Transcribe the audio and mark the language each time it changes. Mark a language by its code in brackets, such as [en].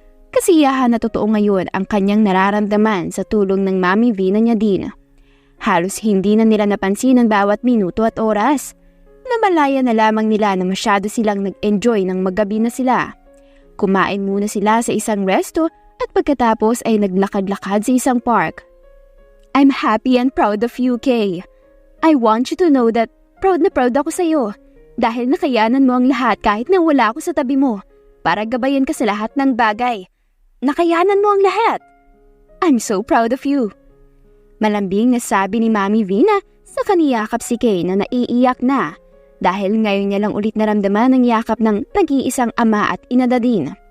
[tl] Kasiyahan na totoo ngayon ang kanyang nararamdaman sa tulong ng Mami Vina niya din. Halos hindi na nila napansin ang bawat minuto at oras. Namalaya na lamang nila na masyado silang nag-enjoy ng maggabi na sila. Kumain muna sila sa isang resto at pagkatapos ay naglakad-lakad sa isang park. [en] I'm happy and proud of you, Kay. I want you to know that [tl] proud na proud ako sa'yo dahil nakayanan mo ang lahat kahit na wala ako sa tabi mo para gabayan ka sa lahat ng bagay. Nakayanan mo ang lahat. [en] I'm so proud of you. [tl] Malambing na sabi ni Mami Vina sa kaniyakap si Kay na naiiyak na dahil ngayon niya lang ulit naramdaman ang yakap ng nag-iisang ama at ina din.